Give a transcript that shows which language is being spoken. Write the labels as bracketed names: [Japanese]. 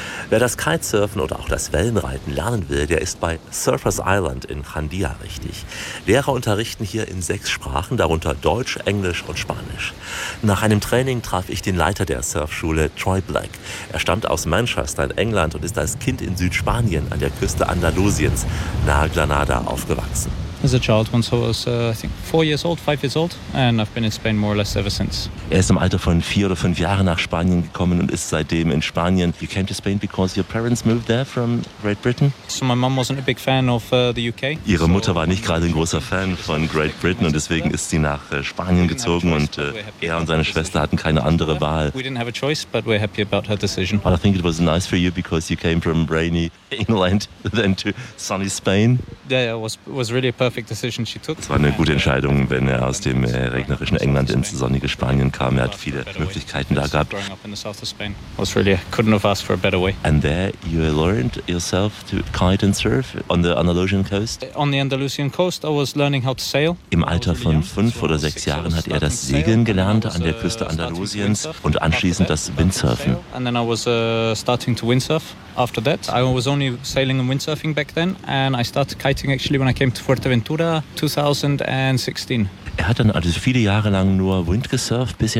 [German] Wer das Kitesurfen oder auch das Wellenreiten lernen will, der ist bei Surfers Island in Jandia richtig. Lehrer unterrichten hier in 6 Sprachen, darunter Deutsch, Englisch und Spanisch. Nach einem Training traf ich den Leiter der Surfschule, Troy Black. Er stammt aus Manchester in England und ist als Kind in Südspanien an der Küste Andalusiens nahe Granada aufgewachsen. [English] As a child, once I was, I think, 4 years old, 5 years old, and I've been in Spain more or less ever since. [German] Er ist im Alter von 4 oder 5 Jahren nach Spanien gekommen und ist seitdem in Spanien. [English] You came to Spain because your parents moved there from Great Britain? So my mom wasn't a big fan of the UK. [German] Ihre Mutter war nicht gerade ein großer Fan von Great Britain und deswegen ist sie nach Spanien gezogen und er und seine Schwester hatten keine andere Wahl. [English] We didn't have a choice, but we're happy about her decision. But I think it was nice for you because you came from rainy England then to sunny Spain. Yeah, it was really a perfect. [German] Es war eine gute Entscheidung, wenn er aus dem regnerischen England ins sonnige Spanien kam. Er hat viele Möglichkeiten da gehabt. [English] And there you learned yourself to kite and surf on the Andalusian coast. On the Andalusian coast, I was learning how to sail. [German] Im Alter von 5 oder 6 Jahren hat er das Segeln gelernt an der Küste Andalusiens und anschließend das Windsurfen. [English] And then I was starting to windsurf. After that, I was only sailing and windsurfing back then, and I started kiting actually when I came to Fuerteventura 2016. 16. [German] Er hat dann also viele Jahre lang nur Windgesurft, bis er